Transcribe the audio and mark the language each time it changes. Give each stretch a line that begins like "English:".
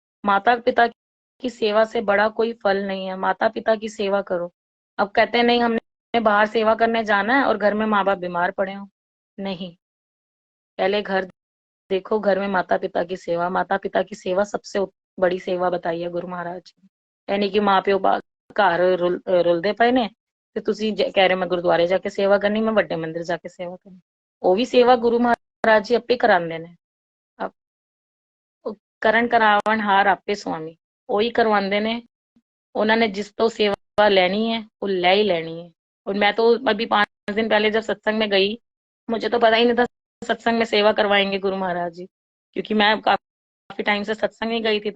Hindi: माता पिता की सेवा से बड़ा कोई फल नहीं है, माता पिता की सेवा करो। अब कहते हैं नहीं, हमने बाहर सेवा करने जाना है और घर में माँ बाप बीमार पड़े हो। नहीं, पहले घर देखो, घर में माता पिता की सेवा। माता पिता की सेवा सबसे बड़ी सेवा बताई है गुरु महाराज जी ने।
Punjabi: यानी कि माँ प्यो घर रुलदे पए ने, ਤੇ ਤੁਸੀਂ ਕਹਿ ਰਹੇ ਮੈਂ ਗੁਰਦੁਆਰੇ ਜਾ ਕੇ ਸੇਵਾ ਕਰਨੀ, ਮੈਂ ਵੱਡੇ ਮੰਦਿਰ ਜਾ ਕੇ ਸੇਵਾ ਕਰਨੀ। ਉਹ ਵੀ ਸੇਵਾ ਗੁਰੂ ਮਹਾਰਾਜ ਜੀ ਆਪੇ ਕਰਾਉਂਦੇ ਨੇ। ਕਰਨ ਕਰਾਵਣ ਹਾਰ ਆਪੇ ਸੁਆਮੀ। ਉਹੀ ਕਰਵਾਉਂਦੇ ਨੇ, ਉਹਨਾਂ
Hindi: ने जिस तो सेवा लेनी है वो ले ही लेनी है। और मैं तो अभी 5 दिन पहले जब सत्संग में गई, मुझे तो पता ही नहीं था सत्संग में सेवा करवाएंगे गुरु महाराज जी, क्योंकि मैं काफी टाइम से सत्संग नहीं गई थी।